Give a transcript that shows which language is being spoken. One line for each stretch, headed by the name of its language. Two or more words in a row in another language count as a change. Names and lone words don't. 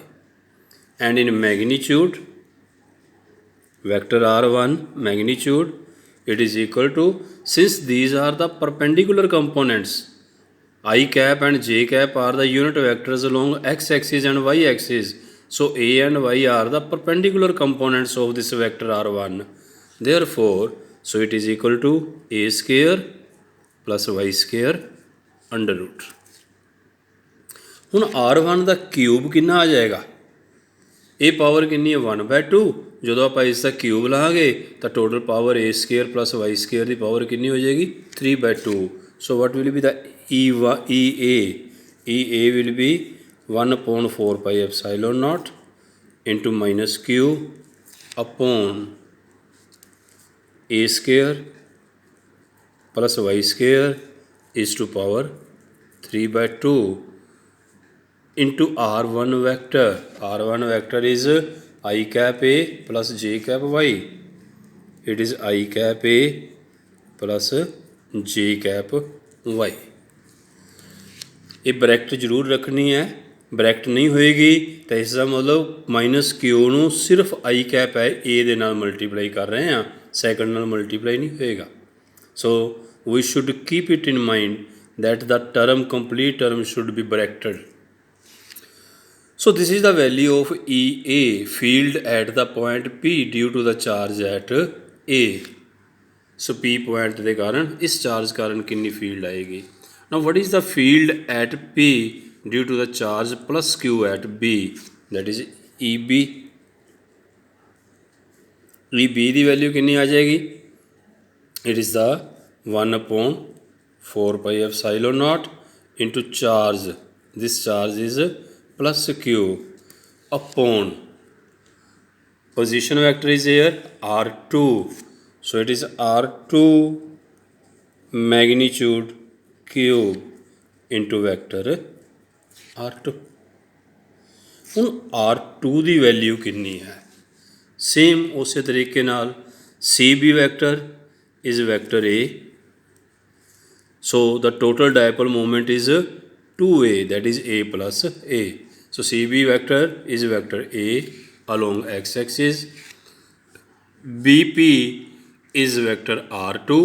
English: And in magnitude, vector r1 magnitude, it is equal to, since these are the perpendicular components, I cap and j cap are the unit vectors along x-axis and y-axis. So a and y are the perpendicular components of this vector r1. Therefore, so it is equal to a square plus y square under root.
Punjabi: ਹੁਣ r1 ਦਾ ਕਿਊਬ ਕਿੰਨਾ ਆ ਜਾਏਗਾ? ਇਹ ਪਾਵਰ ਕਿੰਨੀ ਹੈ 1/2। ਜਦੋਂ ਆਪਾਂ ਇਸ ਦਾ ਕਿਊਬ ਲਾਂਗੇ ਤਾਂ ਟੋਟਲ ਪਾਵਰ
English: a square plus y square
Punjabi: ਦੀ ਪਾਵਰ ਕਿੰਨੀ ਹੋ ਜਾਏਗੀ 3/2।
English: so what will be the EA will be 1/4 pi epsilon naught into minus q upon a square plus y square is to power 3/2 into r1 vector. R1 vector is I cap A plus j cap y. It is I cap A plus j cap y.
Punjabi: ਇਹ ਬਰੈਕਟ ਜ਼ਰੂਰ ਰੱਖਣੀ ਹੈ। ਬਰੈਕਟ ਨਹੀਂ ਹੋਏਗੀ ਤਾਂ ਇਸ ਦਾ ਮਤਲਬ
English: minus q
Punjabi: ਨੂੰ ਸਿਰਫ
English: I cap
Punjabi: ਹੈ ਏ ਦੇ ਨਾਲ ਮਲਟੀਪਲਾਈ ਕਰ ਰਹੇ ਹਾਂ, ਸੈਕੰਡ ਨਾਲ ਮਲਟੀਪਲਾਈ ਨਹੀਂ ਹੋਏਗਾ।
English: so we should keep it in mind that the term complete term should be bracketed. So this is the value of EA field at the point P due to the charge at A.
Punjabi: So P point ਦੇ ਕਾਰਨ ਇਸ ਚਾਰਜ ਕਾਰਨ ਕਿੰਨੀ ਫੀਲਡ ਆਏਗੀ?
English: Now what is the field at P due to the charge plus Q at B? That is EB.
Punjabi: EB ਦੀ ਵੈਲਿਊ ਕਿੰਨੀ ਆ ਜਾਏਗੀ?
English: It is the 1/4 pi epsilon naught into charge. This charge is plus Q upon position vector is here R2. So it is R2 magnitude cube into vector R2.
Punjabi: ਹੁਣ R2 ਦੀ ਵੈਲਿਊ ਕਿੰਨੀ ਹੈ? ਸੇਮ ਉਸੇ ਤਰੀਕੇ ਨਾਲ
English: CB vector is vector A. So the total dipole moment is 2A, that is A plus A. So CB vector is vector A along x-axis. BP is vector R2.